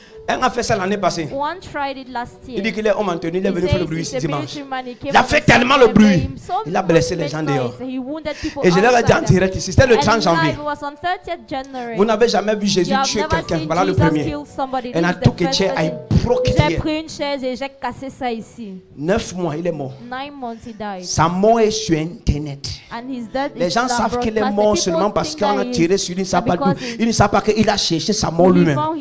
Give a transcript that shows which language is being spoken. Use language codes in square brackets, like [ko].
[fr] Un a fait ça l'année passée. Il dit qu'il est homme Anthony, il est venu faire le bruit dimanche. Il a fait tellement le bruit, il a blessé les gens dehors. Et je leur ai dit en direct ici, c'était le 30 janvier. Vous n'avez jamais vu Jésus tuer quelqu'un. Voilà le premier. [en] And I took a chair, I broke it here. [fr] 9 mois, il est mort. Sa mort est sur Internet. Les gens savent qu'il est mort seulement parce qu'on a tiré sur lui. Ils ne savent pas qu'il a cherché sa mort lui-même.